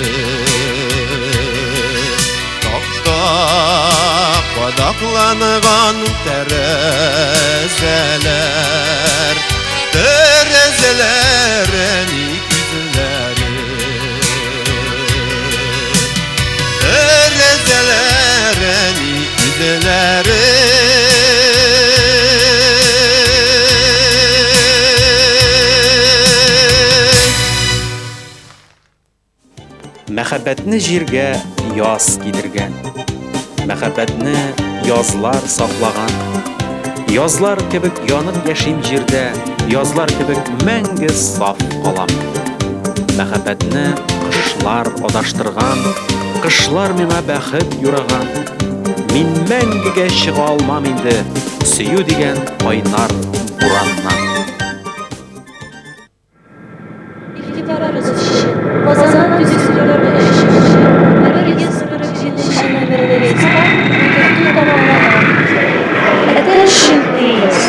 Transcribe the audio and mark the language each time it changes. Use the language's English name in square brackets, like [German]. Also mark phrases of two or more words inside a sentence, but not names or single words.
[Tatar] Padaklanıgan terezeler Terezeler enik yüzleri Terezeler enik yüzleri Мәхәббәтне җиргә яз кидергән. Мәхәббәтне язлар саклаган. Язлар кебек янып яшим җирдә, язлар кебек мәңге саф калам. Мәхәббәтне кышлар адаштырган, кышлар миңа бәхет юраган. Мин мәңгегә чыга алмам инде, сөю дигән кайнар бураннан. [English] Attention please.